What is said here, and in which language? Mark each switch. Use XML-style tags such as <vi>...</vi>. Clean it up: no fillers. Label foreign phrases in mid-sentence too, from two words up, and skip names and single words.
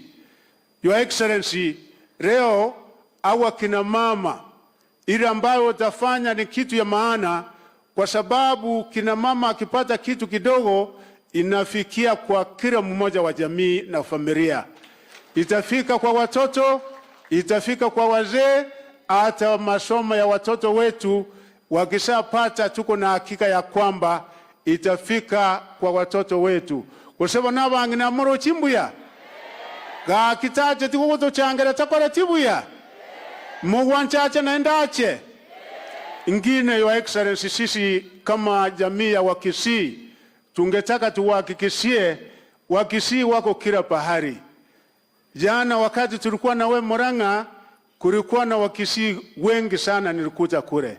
<en>Your Excellency,</en> <sw>leo au kina mama ile ambayo utafanya ni kitu ya maana, kwa sababu kina mama akipata kitu kidogo inafikia kwa kila mmoja wa jamii na familia. Itafika kwa watoto, itafika kwa wazee, hata masomo ya watoto wetu wakishapata, tuko na hakika ya kwamba itafika kwa watoto wetu.</sw> <guz>Kwa sababu nabangi na moro chimbuya ga kitaje tikuto changera takora tibuya mugwanchache na endache ingine.</guz> <en>Your Excellency,</en> <sw>sisi kama jamii ya Wakisii tungetaka tuwahakikishie Wakisii wako kila pahari. Jana wakati tulikuwa na we Murang'a, kulikuwa na Wakisii wengi sana nilikuja kule.</sw>